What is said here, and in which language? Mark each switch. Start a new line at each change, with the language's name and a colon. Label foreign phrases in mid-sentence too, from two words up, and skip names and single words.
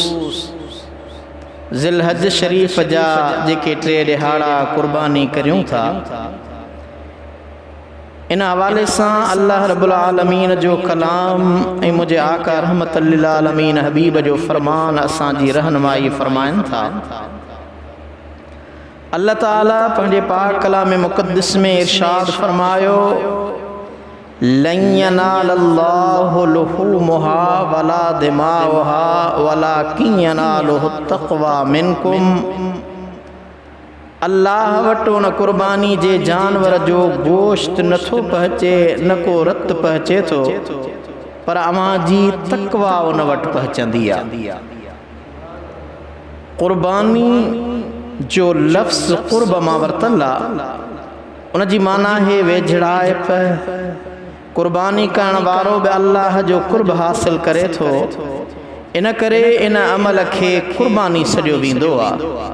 Sindhi: ज़िलहज शरीफ़ जा जेके 3 ॾिहाड़ा कुर्बानी करियूं था, इन हवाले से अल्लाह
Arabic: رب العالمين
Sindhi: जो कलाम ऐं मुझे आका
Arabic: رحمة للعالمين
Sindhi: हबीब जो फरमान असांजी रहनुमाई फरमाइन था। अल्लाह ताला पंहिंजे पाक कलाम मुक़द्दस में इरशाद फरमायो,
Arabic: لن ينال الله لحومها ولا دماؤها ولكن يناله التقوى منكم.
Sindhi: अल्लाह वटो न कुर्बानी जे जानवर जो गोश्त नथो पहुँचे न को रत पहुँचे थो, पर अवां जी तक़वा उन वट पहुँचंदी आहे। कुर्बानी जो लफ्ज़ कुर्ब मां वरतल आहे, उन जी माना है वेझड़ाइप। कुर्बानी करण वारो बि अल्लाह जो कुर्ब हासिल करे थो, इन करे इन अमल खे कुर्बानी सॾियो वेंदो आहे।